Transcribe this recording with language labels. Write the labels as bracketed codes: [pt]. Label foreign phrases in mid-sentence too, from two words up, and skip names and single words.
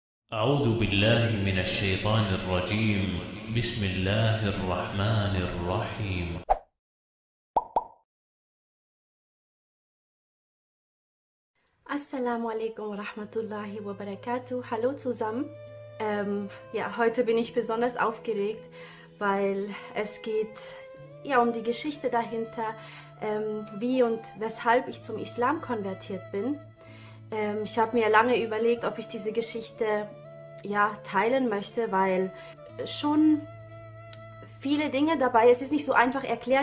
[ar] أعوذ بالله من الشيطان الرجيم. بسم الله الرحمن الرحيم. السلام عليكم ورحمة الله وبركاته. [de] Hallo zusammen. Ja, heute bin ich besonders aufgeregt, weil es geht ja um die Geschichte dahinter, wie und weshalb ich zum Islam konvertiert bin. Ich habe mir lange überlegt, ob ich diese Geschichte ja teilen möchte, weil schon viele Dinge dabei, es ist nicht so einfach erklärt.